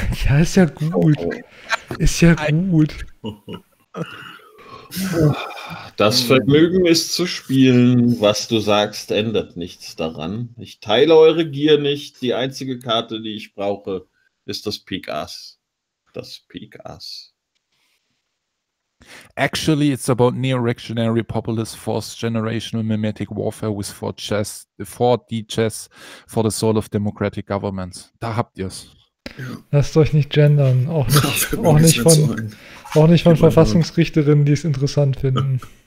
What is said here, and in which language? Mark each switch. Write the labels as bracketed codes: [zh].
[de] Ja, ist ja gut. Oh. Ist ja gut. Das Vergnügen ist zu spielen. Was du sagst, ändert nichts daran. Ich teile eure Gier nicht. Die einzige Karte, die ich brauche, ist das Pik Ass. Das Pik Ass. [en] Actually, it's about neo-reactionary populist forced generational mimetic warfare with 4D chess for the soul of democratic governments. [de] Da habt ihr's. Lasst euch nicht gendern. Auch nicht von Verfassungsrichterinnen, die es interessant finden.